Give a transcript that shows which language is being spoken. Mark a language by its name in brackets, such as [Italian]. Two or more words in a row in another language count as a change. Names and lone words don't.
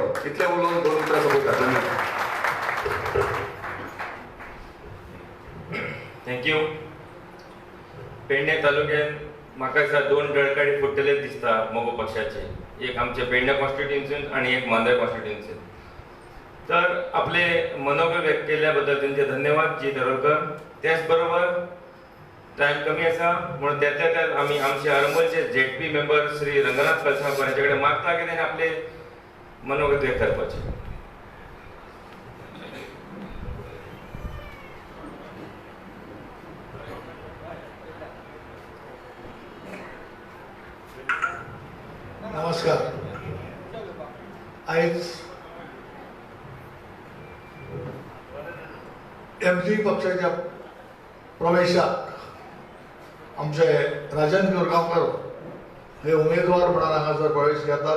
[Konkani] इतले उलोवन 2 उतरां सोंपयता. धन्यवाद. थँक्यू. पेडणे तालुक्यात म्हाका दिसता 2 डळकाडी फुट्टले दिसता मोगो पक्षाचे, एक आमचे पेडणे कॉन्स्टिट्युएन्सीन आणि एक मांद्रे कॉन्स्टिट्युएन्सीन. तर आपले मनोगत व्यक्त केल्या बद्दल त्यांचे धन्यवाद जी दरोडकर. त्याचबरोबर टाइम कमी आसा म्हणून त्यातल्या त्यात आम्ही आमचे आरंभचे ZP मेंबर श्री रंगनाथ कलसाकर यांच्याकडे मागता की त्यांनी आपले मनोगत व्यक्त करपाचे. नमस्कार. आयज MG पक्षाच्या प्रवेशाक आमचे राजन कोरगांवकर हे उमेदवार म्हणून हांगासर प्रवेश घेतात.